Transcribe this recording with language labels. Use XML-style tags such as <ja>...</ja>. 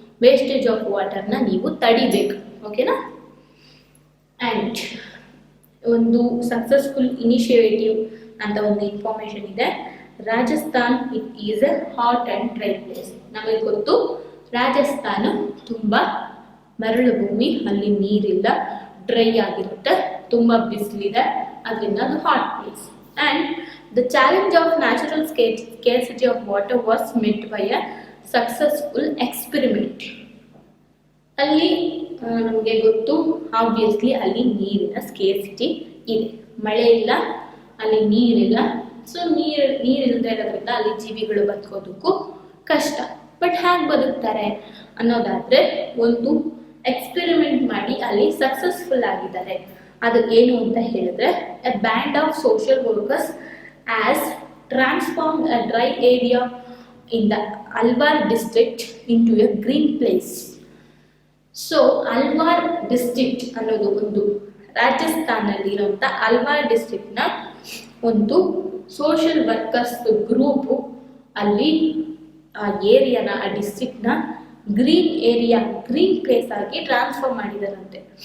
<kn>Wastage of ವಾಟರ್ನ ನೀವು ತಡಿಬೇಕು. ಓಕೆನಾ? And ಒಂದು ಸಕ್ಸಸ್ಫುಲ್ ಇನಿಷಿಯೇಟಿವ್ ಅಂತ ಒಂದು ಇನ್ಫಾರ್ಮೇಶನ್ ಇದೆ. Rajasthan</kn> <en>It is a hot and dry place.</en> <kn>ನಮಗೆ ಗೊತ್ತು, ರಾಜಸ್ಥಾನ ತುಂಬ ಮರಳು ಭೂಮಿ, ಅಲ್ಲಿ ನೀರಿಲ್ಲ, ಡ್ರೈ ಆಗಿರುತ್ತೆ, ತುಂಬ ಬಿಸಿಲಿದೆ, ಅದರಿಂದ ಅದು hot place.</kn> <en>And the challenge of natural scarcity of water was met by a successful experiment.</en> <kn>ಅಲ್ಲಿ ನಮಗೆ ಗೊತ್ತು, ಆಬ್ವಿಯಸ್ಲಿ ಅಲ್ಲಿ ನೀರಿನ ಸ್ಕೇರ್ಸಿಟಿ ಇದೆ, ಮಳೆ ಇಲ್ಲ, ಅಲ್ಲಿ ನೀರಿಲ್ಲ. ಸೊ ನೀರಿಲ್ಲದೆ ಇರೋದ್ರಿಂದ ಅಲ್ಲಿ ಜೀವಿಗಳು ಬದುಕೋದಕ್ಕೂ ಕಷ್ಟ. ಬಟ್ ಹೇಗೆ ಬದುಕ್ತಾರೆ ಅನ್ನೋದಾದ್ರೆ, ಒಂದು ಎಕ್ಸ್ಪೆರಿಮೆಂಟ್ ಮಾಡಿ ಅಲ್ಲಿ ಸಕ್ಸಸ್ಫುಲ್ ಆಗಿದ್ದಾರೆ. ಅದು ಏನು ಅಂತ ಹೇಳಿದ್ರೆ,</kn> <en>A band of social workers has transformed a dry area in the Alwar district into a green place.</en> <kn>So Alwar district ಅನ್ನೋದು ಒಂದು ರಾಜಸ್ಥಾನಲ್ಲಿ ಇರುವಂತ ಅಲ್ವಾರ್ ಡಿಸ್ಟ್ರಿಕ್ಟ್ ನ ಒಂದು ಸೋಷಿಯಲ್ ವರ್ಕರ್ಸ್ ಗ್ರೂಪ್ ಅಲ್ಲಿ ಆ ಏರಿಯಾನ, ಆ ಡಿಸ್ಟ್ರಿಕ್ಟ್ ನ ಗ್ರೀನ್ ಏರಿಯಾ, ಗ್ರೀನ್ ಪ್ಲೇಸ್ ಆಗಿ ಟ್ರಾನ್ಸ್ಫಾರ್ಮ್ ಮಾಡಿದಾರಂತೆ.</kn>